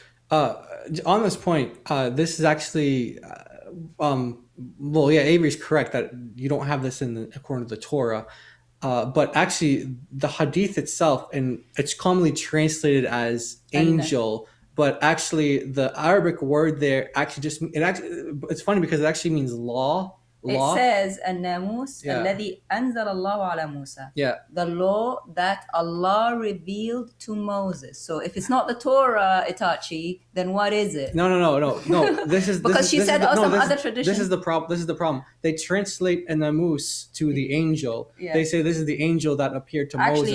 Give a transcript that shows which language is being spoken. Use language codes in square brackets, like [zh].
[en] on this point, this is actually, Avery's correct that you don't have this according to the Torah, but actually the Hadith itself, and it's commonly translated as angel, but actually the Arabic word there actually it's funny because it actually means law. It says [ar] الناموس الذي أنزل الله على موسى. [en] The law that Allah revealed to Moses. So if it's not the Torah, Itachi, then what is it? No. This is because she said some other tradition. This is the problem. They translate namus to the angel. They say this is the angel that appeared to Moses.